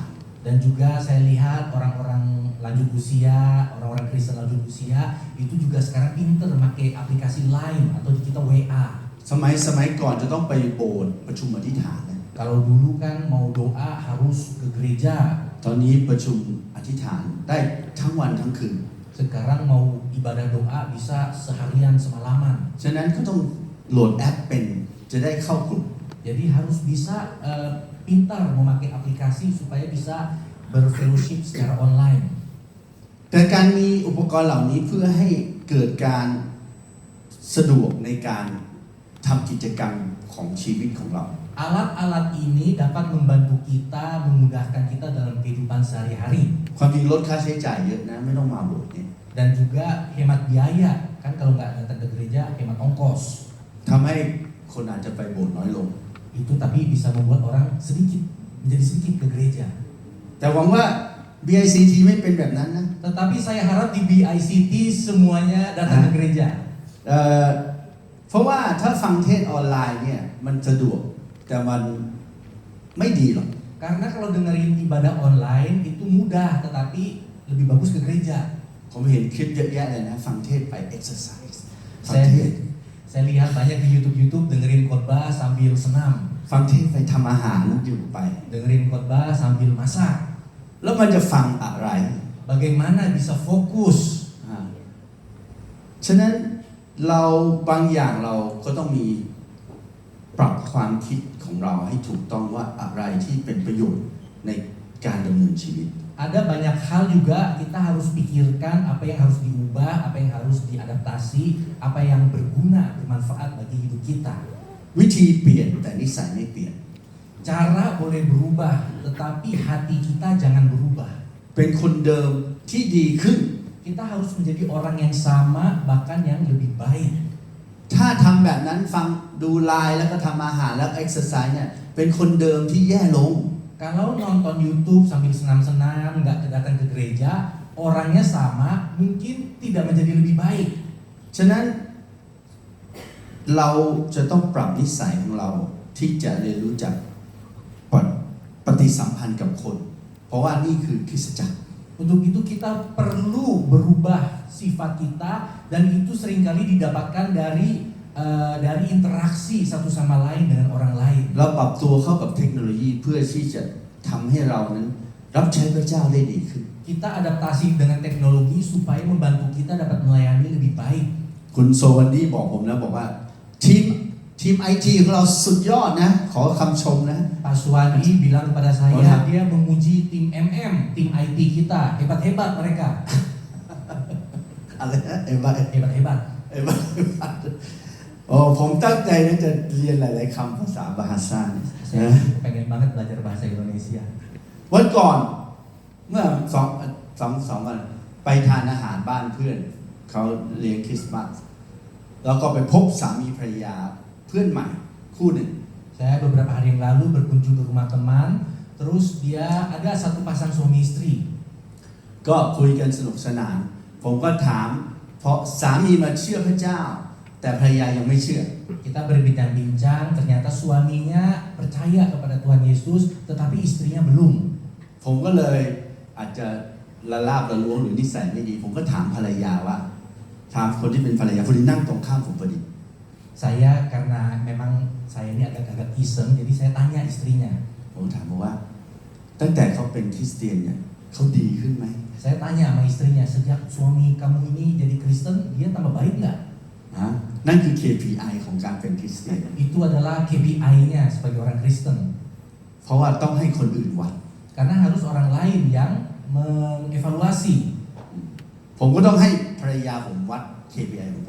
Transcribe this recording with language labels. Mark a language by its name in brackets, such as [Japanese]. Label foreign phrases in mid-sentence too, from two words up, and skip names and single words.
[Indonesian] Dan juga saya lihat orang-orang lanjut usia, orang-orang Kristen lanjut usia itu juga sekarang pinter pakai aplikasi Line atau kita WA. [Thai] สมัยก่อนจะต้องไปโบสถ์ประชุมอธิษฐานนะ [Indonesian] Kalau dulu kan mau doa harus ke gereja. [Thai] ตอนนี้ประชุมอธิษฐานได้ทั้งวันทั้งคืน [Indonesian] Sekarang mau ibadah doa bisa seharian semalaman. [Thai] ฉะนั้นก็ต้องโหลดแอปเป็นจะได้เข้ากลุ่ม [Indonesian] Jadi harus bisa pintar memakai aplikasi supaya bisa berfellowship secara online. [Thai] แต่การมีอุปกรณ์เหล่านี้เพื่อให้เกิดการสะดวกในการทำกิจกรรมของชีวิตของเรา [Indonesian] Alat-alat ini dapat membantu kita, memudahkan kita dalam kehidupan sehari-hari. [Thai] ความจริงลดค่าใช้จ่ายเยอะนะไม่ต้องมาโบสถ์เนี่ย [Indonesian] Dan juga hemat biaya. Kan kalau nggak datang ke gereja, hemat ongkos. [Thai] ทำให้คนอาจจะไปโบสถ์น้อยลง [Indonesian] Itu tapi bisa membuat orang sedikit, menjadi sedikit ke gereja. [Thai] แต่หวังว่า BICT ไม่เป็นแบบนั้นนะ [Indonesian] Tetapi saya harap di BICT semuanya datang ke gereja. [Thai] เพราะว่าถ้าฟังเทศน์ออนไลน์เนี่ยมันสะดวกแต่มันไม่ดีหรอก [Indonesian] Karena kalau dengerin ibadah online itu mudah, tetapi lebih bagus ke gereja. [Thai] ผมเห็นคลิปเยอะแยะเลยนะฟังเทศน์ไป exercise ฟังเทศน์ [Indonesian] Saya lihat banyak di YouTube dengerin khotbah sambil senam, [Thai] ฟังเทศน์ไปทำอาหารอยู่ไป [Indonesian] dengerin khotbah sambil masak. [Thai] แล้วมันจะฟังอะไร [Indonesian] Bagaimana bisa fokus? [Thai] ฉะนั้นเราบางอย่างเราก็ต้องมีปรับความคิดของเราให้ถูกต้องว่าอะไรที่เป็นประโยชน์ในการดำเนินชีวิต [Indonesian] Ada banyak hal juga kita harus pikirkan apa yang harus diubah, apa yang harus diadaptasi, apa yang berguna, bermanfaat bagi hidup kita. [Thai] วิธีเปลี่ยนแต่นิสัยไม่เปลี่ยน [Indonesian] Cara boleh berubah, tetapi hati kita jangan berubah. [Thai] เป็นคนเดิมที่ดีขึ้น [Indonesian] Kita harus menjadi orang yang sama, bahkan yang lebih baik. [Thai] ถ้าทำแบบนั้นฟังดูไลน์แล้วก็ทำอาหารแล้วเอ็กซ์ไซส์เนี่ยเป็นคนเดิมที่แย่ลง [Indonesian] Kalau nonton YouTube sambil senam-senam, nggak datang ke gereja, orangnya sama, mungkin tidak menjadi lebih baik. [Thai] ฉะนั้นเราจะต้องปรับนิสัยของเราที่จะเรียนรู้จักปฏิสัมพันธ์กับคน เพราะว่านี่คือคริสตจักร [Indonesian] Untuk itu kita perlu berubah sifat kita, dan itu seringkali didapatkan dari interaksi satu sama lain dengan orang lain. [Thai] เราปรับตัวเข้ากับเทคโนโลยีเพื่อที่จะทำให้เรานั้นรับใช้พระเจ้าได้ดีขึ้น [Indonesian] Kita adaptasi dengan teknologi supaya membantu kita dapat melayani lebih baik. [Thai] คุณโซวันดี้บอกผมนะบอกว่าทีมไอทีของเราสุดยอดนะขอคำชมนะ [Indonesian] Pak Suwandi bilang kepada saya, Oh, ya. dia memuji tim MM, tim IT kita, hebat-hebat mereka. [Thai] อะไรนะเอ็มบ้า [Indonesian] Hebat-hebat. [Thai] โอ้ผมตั้งใจนะจะเรียนหลายๆคำภาษาบาฮาซ่าเนี่ย [Indonesian] Saya pengen banget belajar bahasa Indonesia. [Thai] วันก่อนเมื่อสองวันไปทานอาหารบ้านเพื่อนเขาเลี้ยงคริสต์มาสแล้วก็ไปพบสามีภรรยาเพื่อนใหม่คู่หนึ่ง [Indonesian] Saya beberapa hari yang lalu berkunjung ke rumah teman, terus dia ada satu pasang suami istri. [Thai] ก็คุยกันสนุกสนานผมก็ถามเพราะสามีมาเชื่อพระเจ้าแต่ภรรยายังไม่เชื่อ [Indonesian] Kita berbincang-bincang, ternyata suaminya percaya kepada Tuhan Yesus, tetapi istrinya belum. [Thai] ผมก็เลยอาจจะละลาบละล้วงหรือนิสัยไม่ดีผมก็ถามภรรยาว่าถามคนที่เป็นภรรยาคนที่นั่งตรงข้ามผมพอดี [Indonesian] Saya karena memang saya ini agak-agak iseng, jadi saya tanya istrinya. [Thai] ผมถามว่าตั้งแต่เขาเป็นคริสเตียนเนี่ยเขาดีขึ้นไหม [Indonesian] Saya tanya sama istrinya, sejak suami kamu ini jadi Kristen, dia tambah baik nggak? [Thai] นั่นคือ KPI ของการเป็นคริสเตียน [Indonesian] Itu adalah KPI-nya sebagai orang Kristen. [Thai] เพราะว่าต้องให้คนอื่นวัด [Indonesian] Karena harus orang lain yang mengevaluasi. [Thai] ผมก็ต้องให้ภรรยาผมวัด KPI ของผม